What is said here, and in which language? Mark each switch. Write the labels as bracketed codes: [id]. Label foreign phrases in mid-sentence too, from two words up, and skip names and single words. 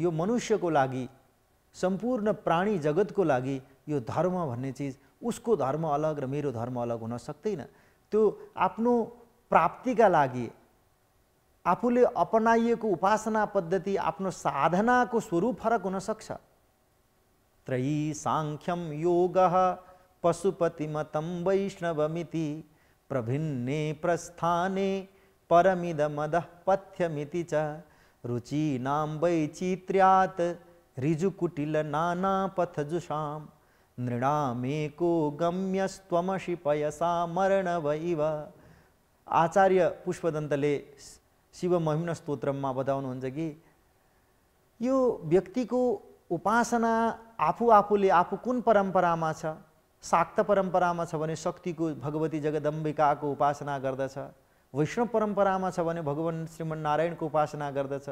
[ne] यो मनुष्यको लागि, सम्पूर्ण प्राणी जगतको लागि यो धर्म भन्ने चिज, उसको धर्म अलग र मेरो धर्म अलग हुन सक्दैन। त्यो आफ्नो प्राप्तिका लागि आफूले अपनाइएको उपासना पद्धति, आफ्नो साधनाको स्वरूप फरक हुन सक्छ। [sa] त्रयी सांख्यम योगः पशुपतिमतं वैष्णवमिति प्रभिन्ने प्रस्थाने परमिदमदः पथ्यमिति च रुचीनां वैचित्र्यात् ऋजुकुटिल नानापथजुषां नृणामेको गम्यस्त्वमसि पयसा मरणवैव। [ne] आचार्य पुष्पदन्तले शिव महिम्न स्तोत्रमा बताउनुहुन्छ कि यो व्यक्तिको उपासना आफूले आफू कुन परम्परामा छ। शाक्त परम्परामा छ भने शक्तिको भगवती जगदम्बिकाको उपासना गर्दछ। वैष्णव परम्परामा छ भने भगवान श्रीमन्नारायणको उपासना गर्दछ।